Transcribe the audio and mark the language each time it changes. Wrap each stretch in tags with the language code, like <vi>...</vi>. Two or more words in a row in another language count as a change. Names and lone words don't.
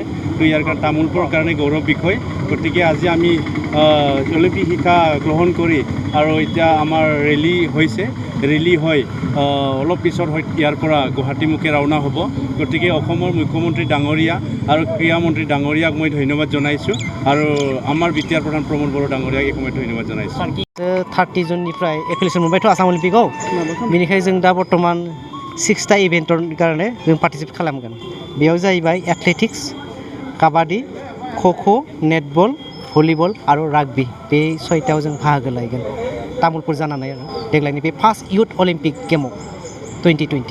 <as>তো ইয়াৰ কাৰণে তামোলপুৰৰ কাৰণে গৌৰৱ বিষয়। গতিকে আজি আমি অলিম্পিক শিক্ষা গ্ৰহণ কৰি আৰু এতিয়া আমাৰ ৰেলী হৈছে, ৰেলী হৈ অলপ পিছত ইয়াৰ পৰা গুৱাহাটীমুখে ৰাওনা হ'ব। গতিকে অসমৰ মুখ্যমন্ত্ৰী ডাঙৰীয়া আৰু ক্ৰীড়া মন্ত্ৰী ডাঙৰীয়াক মই ধন্যবাদ জনাইছোঁ আৰু আমাৰ বিটিআৰ প্ৰধান প্ৰমোদ বড়ো ডাঙৰীয়াক এই সময়ত ধন্যবাদ জনাইছোঁ।</as> <brx>30 जुननिफ्राय एप्लिकेसन मोनबायथ' आसाम अलिम्पिकआव, बेनिखायनो जों दा बर्तमान 6टा इभेन्टनि कारणे जों पार्टिसिपेट खालामगोन। बेयाव जाहैबाय एथलेटिक्स, काबाडि, ख'ख', नेटबल, भलिबल आरो राग्बी। बे 6टायाव जों बाहागो लागोन तामुलपुर जानानै आरो देग्लायनि बे फार्स्ट इयुथ अलिम्पिक गेमाव 2020।</brx>